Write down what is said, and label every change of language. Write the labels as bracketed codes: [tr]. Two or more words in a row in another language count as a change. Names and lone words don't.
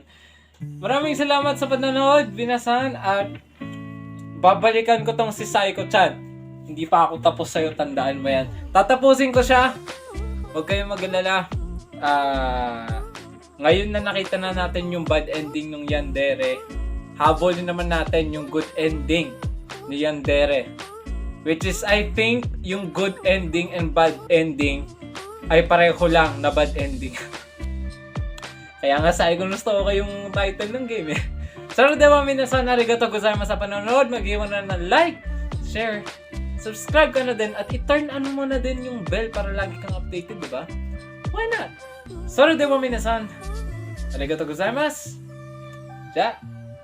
[tl] Maraming salamat sa panonood, Binasan, at babalikan ko tong si Psycho-chan. Hindi pa ako tapos sa'yo, tandaan mo yan. Tatapusin ko siya. Huwag kayong mag-alala. Ngayon na nakita na natin yung [en] bad ending [tl] ng Yandere, habulin naman natin yung [en] good ending [tl] ni Yandere. [en] Which is, I think, yung good ending and bad ending [tl] ay pareho lang na [en] bad ending. [tl] Kaya nga sabi ko gusto ko yung title ng game eh. So, [ja] では皆さん、ありがとうございます [tl] sa panonood. Mag-iwan na ng [en] like, share, subscribe [tl] ka na din, at i-turn mo na din yung bell para lagi kang updated, diba? [en] Why not? So, [ja] では皆さん、ありがとうございます. Ja.